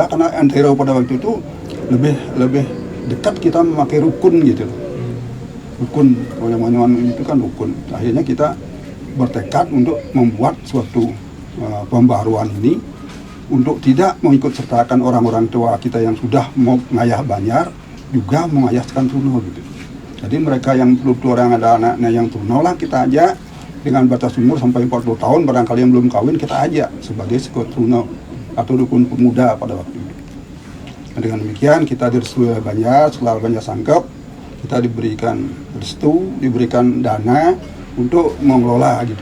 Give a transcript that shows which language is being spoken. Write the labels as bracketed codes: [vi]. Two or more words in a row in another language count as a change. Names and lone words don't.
[id] Karena antero pada waktu itu lebih dekat kita memakai rukun gitu. Rukun, Banjar itu kan rukun. Akhirnya kita bertekad untuk membuat suatu pembaruan ini, untuk tidak mengikut sertakan orang-orang tua kita yang sudah mau ngayah Banjar, juga mengayah Truno gitu. Jadi mereka yang belum orang ada anaknya yang Truno lah kita ajak, dengan batas umur sampai 40 tahun, barangkali yang belum kawin kita ajak sebagai Seke Truno atau Rukun Pemuda pada waktu itu. Nah, dengan demikian kita direstui oleh Banjar. Setelah Banjar sangkep, kita diberikan restu, diberikan dana untuk mengelola gitu.